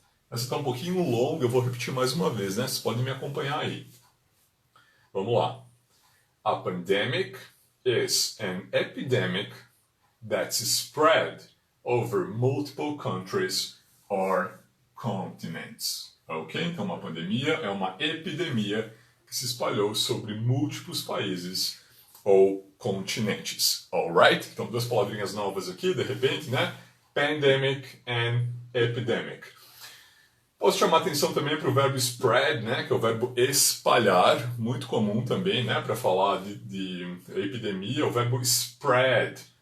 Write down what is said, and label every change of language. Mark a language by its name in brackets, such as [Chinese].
[Portuguese] Essa está um pouquinho longa, eu vou repetir mais uma vez, né? Vocês podem me acompanhar aí. Vamos lá. [English] A pandemic is an epidemic that's spread over multiple countries or continents. Ok? [Portuguese] Então, uma pandemia é uma epidemia que se espalhou sobre múltiplos países ou continentes. Alright? Então, duas palavrinhas novas aqui, de repente, né? Pandemic and epidemic. Posso chamar atenção também para o verbo spread, né, que é o verbo espalhar, muito comum também, né, para falar de epidemia, o verbo spread.